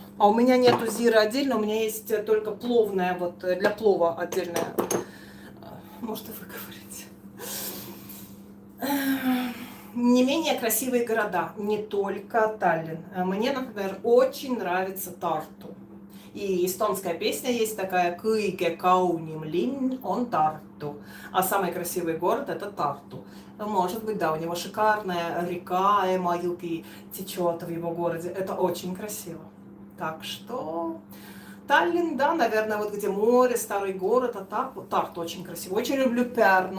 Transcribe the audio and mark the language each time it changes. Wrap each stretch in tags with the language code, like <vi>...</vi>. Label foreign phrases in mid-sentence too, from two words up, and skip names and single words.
<ru>А у меня нету Зира отдельно, у меня есть только пловная, вот для плова отдельная. Может, и вы говорите. Не менее красивые города, не только Таллин. Мне, например, очень нравится Тарту. И эстонская песня есть такая «Kõige kaunim linn on Tartu». А самый красивый город – это Тарту. Может быть, да, у него шикарная река Эмajõgi течет в его городе. Это очень красиво. Так что Таллин, да, наверное, вот где море, старый город, а так вот Тарту очень красиво. Очень люблю Пärnu.</ru>